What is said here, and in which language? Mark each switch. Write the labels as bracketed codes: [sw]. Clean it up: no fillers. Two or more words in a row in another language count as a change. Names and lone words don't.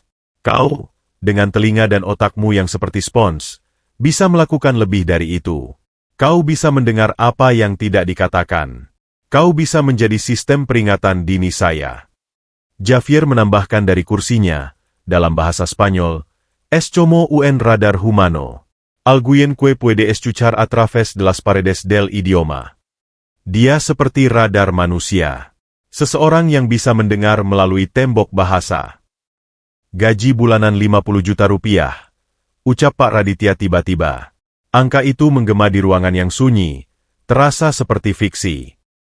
[id] Kau, dengan telinga dan otakmu yang seperti spons, bisa melakukan lebih dari itu. Kau bisa mendengar apa yang tidak dikatakan. Kau bisa menjadi sistem peringatan dini saya. Javier menambahkan dari kursinya, dalam bahasa Spanyol, [es] Es como un radar humano. Alguien que puede escuchar a través de las paredes del idioma. [id] Dia seperti radar manusia. Seseorang yang bisa mendengar melalui tembok bahasa. Gaji bulanan 50 juta rupiah, ucap Pak Raditya tiba-tiba. Angka itu menggema di ruangan yang sunyi, terasa seperti fiksi.